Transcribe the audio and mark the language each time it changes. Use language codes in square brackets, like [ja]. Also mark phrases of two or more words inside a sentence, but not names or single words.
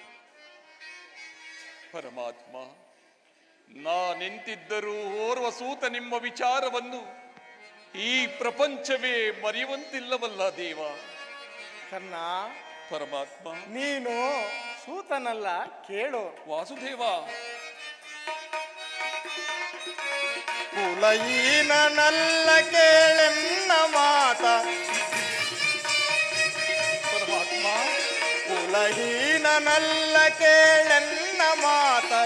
[kn] ಪರಮಾತ್ಮ, ನಾನೆಂತಿದ್ದರೂ ಓರ್ವ ಸೂತ ನಿಮ್ಮ ವಿಚಾರವನ್ನು ಈ ಪ್ರಪಂಚವೇ ಮರೆಯುವಂತಿಲ್ಲವಲ್ಲ ದೇವ. ಕರ್ಣ, ಪರಮಾತ್ಮ, ನೀನು ಸೂತನಲ್ಲ, ಕೇಳು. ವಾಸುದೇವ, ಕುಲಹೀನನಲ್ಲ, ಕೇಳೆನ್ನ ಮಾತ. ಪರಮಾತ್ಮ, ಕುಲಹೀನನಲ್ಲ, ಕೇಳೆನ್ನ ಮಾತ.